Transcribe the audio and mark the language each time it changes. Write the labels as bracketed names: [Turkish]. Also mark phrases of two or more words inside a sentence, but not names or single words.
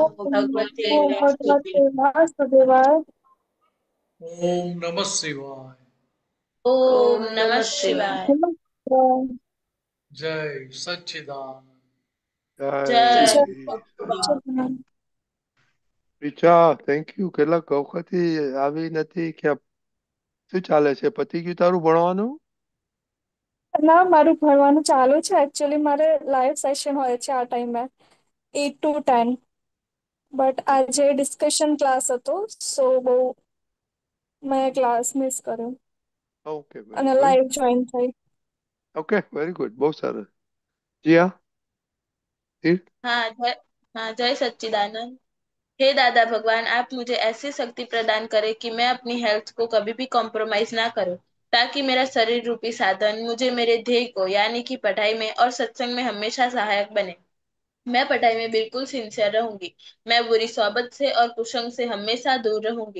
[Sanskrit] ओम भगवते नमो वासुदेवाय। भगवते वासुदेवाय। ओम नमः शिवाय। ओम ओम नमः नमः शिवाय। शिवाय। जय सच्चिदानंद। जय जय जय सच्चिदानंद। सच्चिदानंद। [Gujarati] રીચા [English] thank you [Gujarati] કેટલા વખતથી આવી નથી કે શું ચાલે છે પતી ગયું તારું ભણવાનું? ના, મારું ભણવાનું ચાલુ છે. એકચ્યુઅલી મારે [English] live session [Gujarati] હોય છે આ ટાઈમે 8 to 10, બટ આજે [English] discussion class [Gujarati] હતો, સો બહુ મેં [English] class miss [Gujarati] કર્યો [English] okay very [Gujarati] અને ગુડ. [English] live join [Gujarati] થઈ. [English] okay very good [Gujarati] બહુ સરસ. જીયા તીર્થ [Hindi] हाँ जय हाँ जय सच्चिदानंद। हे दादा भगवान, आप मुझे ऐसी शक्ति प्रदान करें कि मैं अपनी हेल्थ को कभी भी कॉम्प्रोमाइज ना करूं, ताकि मेरा शरीर रूपी साधन मुझे मेरे ध्येय को यानी कि पढ़ाई में और सत्संग में हमेशा सहायक बने। मैं पढ़ाई में बिल्कुल सिंसियर रहूंगी। मैं बुरी सोबत से और कुसंग से हमेशा दूर रहूंगी।